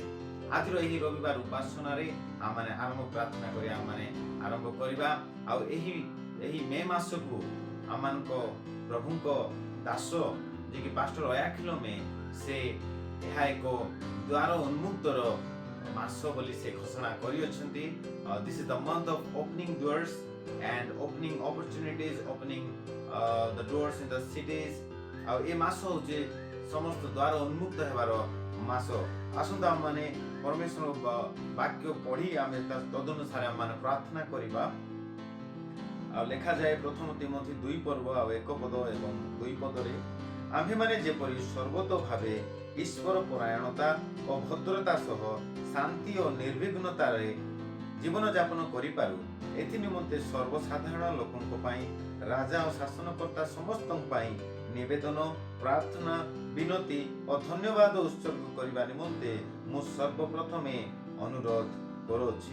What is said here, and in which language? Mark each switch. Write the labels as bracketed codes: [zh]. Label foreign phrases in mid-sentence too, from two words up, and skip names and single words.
[or] ଆଜିର ଏହି ରବିବାର ଉପାସନାରେ ଆମମାନେ ଆରମ୍ଭ ପ୍ରାର୍ଥନା କରି ଆମମାନେ ଆରମ୍ଭ କରିବା. ଆଉ ଏହି ମେ ମାସକୁ ଆମମାନଙ୍କ ପ୍ରଭୁଙ୍କ ଦାସ ଯିଏକି ପାଷ୍ଟର ଅୟାଖିଲ ମେ ସେ ଏହା ଏକ ଦ୍ୱାର ଉନ୍ମୁକ୍ତର ମାସ ବୋଲି ସେ ଘୋଷଣା କରିଅଛନ୍ତି. [en] This is the month of opening doors and opening opportunities, opening the doors in the cities. [or] ଆଉ ଏ ମାସ ହେଉଛି ସମସ୍ତ ଦ୍ୱାର ଉନ୍ମୁକ୍ତ ହେବାର ମାସ. ଆସନ୍ତୁ ଆମମାନେ ପରମେଶ୍ୱର ବାକ୍ୟ ପଢ଼ି ଆମେ ତଦନୁସାରେ ଆମମାନେ ପ୍ରାର୍ଥନା କରିବା. ଆଉ ଲେଖାଯାଏ ପ୍ରଥମ ତିମୋଥୀ 2 ପର୍ବ ଆଉ 1 ପଦ ଏବଂ 2 ପଦରେ, ଆମ୍ଭେମାନେ ଯେପରି ସର୍ବତ ଭାବେ ଈଶ୍ୱର ପରାୟଣତା ଓ ଭଦ୍ରତା ସହ ଶାନ୍ତି ଓ ନିର୍ବିଘ୍ନତାରେ ଜୀବନଯାପନ କରିପାରୁ, ଏଥି ନିମନ୍ତେ ସର୍ବସାଧାରଣ ଲୋକଙ୍କ ପାଇଁ ରାଜା ଓ ଶାସନକର୍ତ୍ତା ସମସ୍ତଙ୍କ ପାଇଁ ନିବେଦନ, ପ୍ରାର୍ଥନା, ବିନତି ଓ ଧନ୍ୟବାଦ ଉତ୍ସର୍ଗ କରିବା ନିମନ୍ତେ ମୁଁ ସର୍ବପ୍ରଥମେ ଅନୁରୋଧ କରୁଅଛି.